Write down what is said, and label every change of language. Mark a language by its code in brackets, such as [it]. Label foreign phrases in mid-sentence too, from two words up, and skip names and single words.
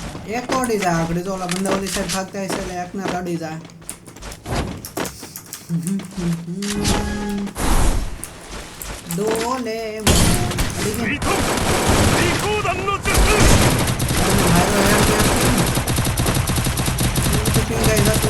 [gu] એક તો અડી જાય આગળ તો ઓલા બંદા ઓલી સાઈડ ભાગતા હશે એટલે એકને તો અડી જાય ડોલે અડી ગઈ [ja] リコーダンの術 [gu] મારો હેડ ક્યાં છે પિંગ ગઈ જતો